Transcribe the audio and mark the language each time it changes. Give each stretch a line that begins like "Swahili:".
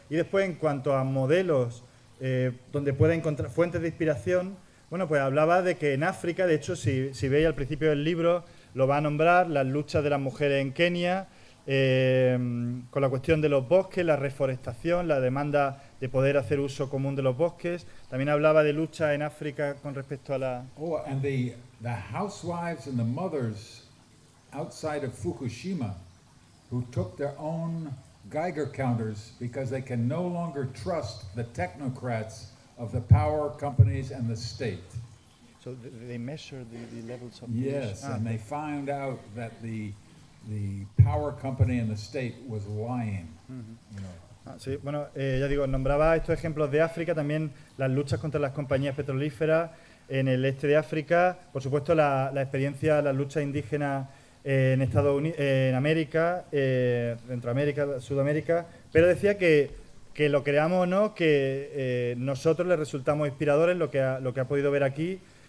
Spanish: Y después, en cuanto a modelos donde pueda encontrar fuentes de inspiración, bueno, pues hablaba de que en África, de hecho, si veis al principio del libro, lo va a nombrar, las luchas de las mujeres en Kenia, con la cuestión de los bosques, la reforestación, la demanda de poder hacer uso común de los bosques. También hablaba de lucha en África con respecto a la...
English: Oh, and the housewives and the mothers outside of Fukushima who took their own Geiger counters because they can no longer trust the technocrats of the power companies and the state. So they measure the levels of pollution. Yes, and they found out that the power company and the state was lying. Mm-hmm. You know.
Spanish: Ya digo, nombraba estos ejemplos de África, también las luchas contra las compañías petrolíferas en el este de África, por supuesto la experiencia, las luchas indígenas en Estados Unidos, en América, Centroamérica, Sudamérica, pero decía que lo creamos o no, que nosotros le resultamos inspiradores lo que ha podido ver aquí.